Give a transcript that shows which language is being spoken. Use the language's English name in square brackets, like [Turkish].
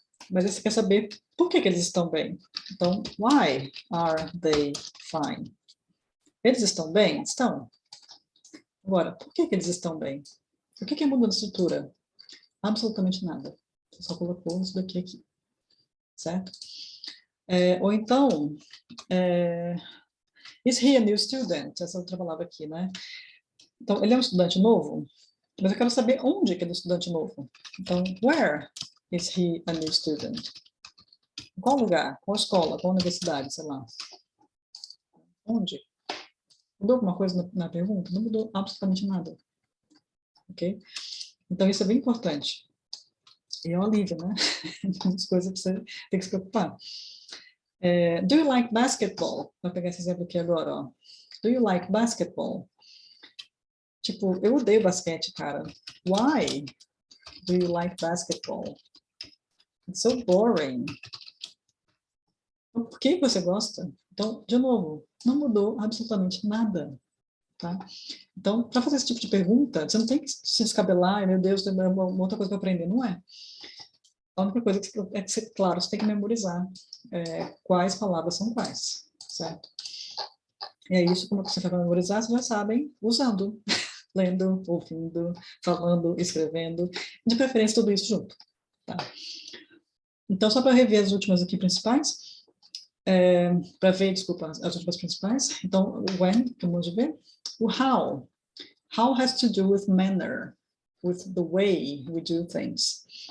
[Portuguese] Mas aí você quer saber por que eles estão bem. Então, [English] why are they fine? [Portuguese] Eles estão bem? Estão. Agora, por que eles estão bem? O que muda de estrutura? Absolutamente nada. Você só colocou isso daqui aqui. Certo? Ou então, [English] is he a new student? [Portuguese] Essa outra palavra aqui, né? Então, ele é um estudante novo? Mas eu quero saber onde que ele é um estudante novo. Então, [English] where is he a new student? [Portuguese] Em qual lugar? Qual escola? Qual universidade? Sei lá. Onde? Mudou alguma coisa na pergunta? Não mudou absolutamente nada. Ok? Então, isso é bem importante. E é um alívio, né? Muitas coisas que você tem que se preocupar. [English] Do you like basketball? [Portuguese] Vou pegar esse exemplo aqui agora, ó. [English] Do you like basketball? [Portuguese] Tipo, eu odeio basquete, cara. [English] Why do you like basketball? It's so boring. [Portuguese] Então, por que você gosta? Então, de novo, não mudou absolutamente nada, tá? Então, para fazer esse tipo de pergunta, você não tem que se descabelar, meu Deus, tem uma outra coisa para aprender, não é? A única coisa é que, claro, você tem que memorizar quais palavras são quais, certo? E é isso, como você vai memorizar, vocês já sabem, usando, lendo, ouvindo, falando, escrevendo, de preferência tudo isso junto, tá? Então, só para rever as últimas aqui principais, para ver, desculpa, as últimas principais. Então, o when, que vamos ver. O how. [English] How has to do with manner, with the way we do things.